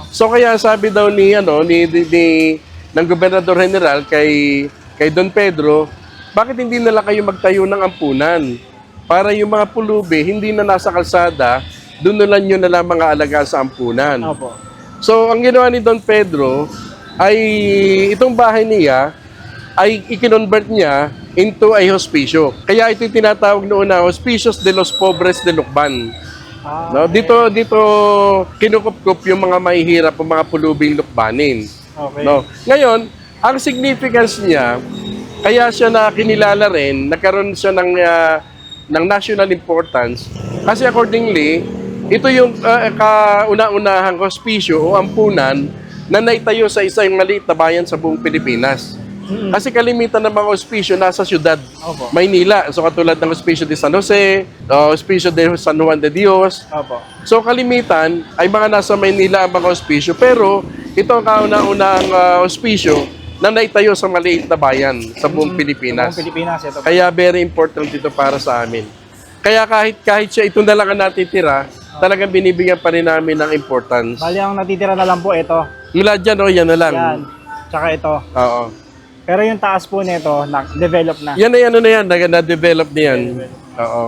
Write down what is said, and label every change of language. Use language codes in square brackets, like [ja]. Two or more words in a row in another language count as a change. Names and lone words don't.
[tl] So kaya sabi daw ng Gobernador General kay Don Pedro, bakit hindi na lang kayo magtayo ng ampunan para yung mga pulubi hindi na nasa kalsada, doon na lang nyo na lang mga alaga sa ampunan. Opo. So ang ginawa ni Don Pedro ay itong bahay niya ay i-convert niya [en] into a [tl] hospicio. Kaya ito yung tinatawag noon na Hospicios de los Pobres de Lucban. No, dito kinukup-kup yung mga mahihirap, yung mga pulubing Lucbanin. Okay. No. Ngayon, ang significance niya, kaya siya na kinilala rin, nagkaroon siya ng [en] national importance [tl] kasi accordingly, ito yung kauna-unahang hospicio o ampunan na naitayo sa isang maliit na bayan sa buong Pilipinas. Kasi kalimitan ng mga hospicio nasa syudad, Opo. Maynila. So katulad ng Hospicio de San Jose, Hospicio de San Juan de Dios. Opo. So kalimitan ay mga nasa Maynila ang mga hospicio. Pero ito ang kauna-unahang hospicio na naitayo sa maliit na bayan sa buong Pilipinas. Buong Pilipinas ito. Kaya [en] very important [tl] ito para sa amin. Kaya kahit siya ito na lang ang natitira, talagang binibigyan pa rin namin ng importance. Bali, ang natitira na lang po ito. Mula dyan, yan na lang. Yan. Tsaka ito. Oo. Pero yung taas po nito, develop na. Yan na-develop niyan. Oo.